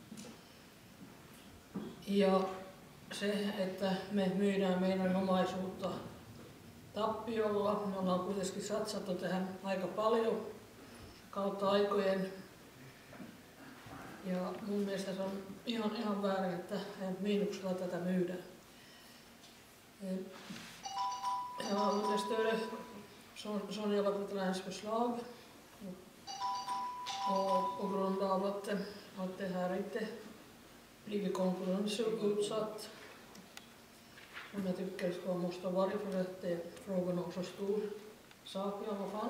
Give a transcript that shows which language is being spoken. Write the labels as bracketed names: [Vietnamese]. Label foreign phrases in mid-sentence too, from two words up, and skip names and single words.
[Finnish] Ja se, että me myydään meidän omaisuutta tappiolla. Me ollaan kuitenkin satsattu tähän aika paljon kautta aikojen. Ja mun mielestä se on ihan väärin, että miinuksella tätä myydään. [Swedish] Jag understöder Sonja Lappveteranes förslag och på grund av att det här inte blivit konkurrensutsatt som jag tycker ska måste vara för att frågan är så stor sak i alla fall.